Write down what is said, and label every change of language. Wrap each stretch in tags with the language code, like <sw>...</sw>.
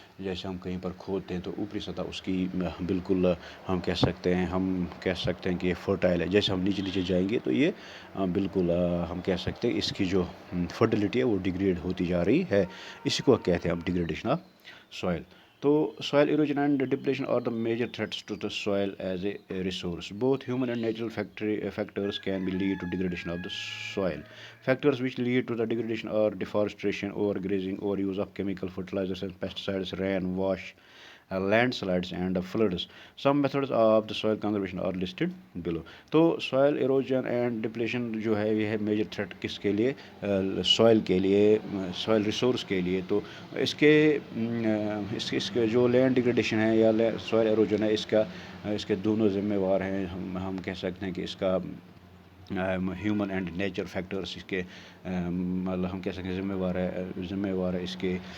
<ur>جیسے ہم کہیں پر کھودتے ہیں تو اوپری سطح اس کی بالکل ہم کہہ سکتے ہیں کہ یہ فرٹائل ہے. جیسے ہم نیچے نیچے جائیں گے تو یہ بالکل ہم کہہ سکتے ہیں اس کی جو فرٹیلیٹی ہے وہ ڈیگریڈ ہوتی جا رہی ہے. اسی کو کہتے ہیں ہم ڈیگریڈیشن آف سوائل.</ur> <en>تو soil erosion and depletion are the major threats to the soil as a resource. Both human and natural factors can be lead to degradation of the soil. Factors which lead to the degradation are deforestation, overgrazing, overuse of chemical fertilizers and pesticides, landslides and floods. Some methods of the soil conservation are listed below.</en> <ur>تو</ur> <en>soil erosion and depletion</en> <ur>جو ہے یہ ہے major threat کس کے لیے؟ Soil کے لیے، سوائل ریسورس کے لیے. تو اس کے اس کے جو لینڈ ڈیگریڈیشن ہے یا سوائل ایروجن ہے، اس کے دونوں ذمہ وار ہیں. ہم کہہ سکتے ہیں کہ اس کا</ur> <en>human and nature factors</en> <ur>اس کے مطلب ہم کہہ سکتے ہیں ذمہ وار ہے اس کے.</ur>